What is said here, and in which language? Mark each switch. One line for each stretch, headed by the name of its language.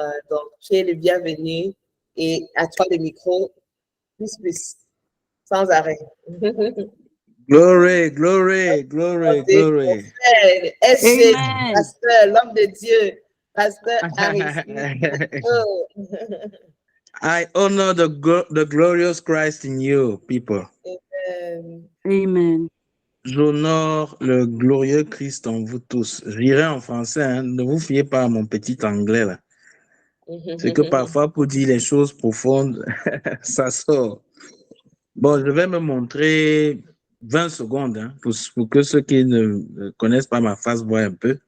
French: Donc, tu es le bienvenu, et à toi le micro, plus, sans arrêt.
English: Glory, glory, glory, glory.
French: SG, pasteur, l'homme de Dieu, pasteur Aristide. Oh.
English: I honor the glorious Christ in you, people. Amen. Amen.
French: J'honore le glorieux Christ en vous tous. Je dirais en français, hein, ne vous fiez pas à mon petit anglais là. C'est que parfois, pour dire les choses profondes, ça sort. Bon, je vais me montrer 20 secondes, hein, pour que ceux qui ne connaissent pas ma face voient un peu.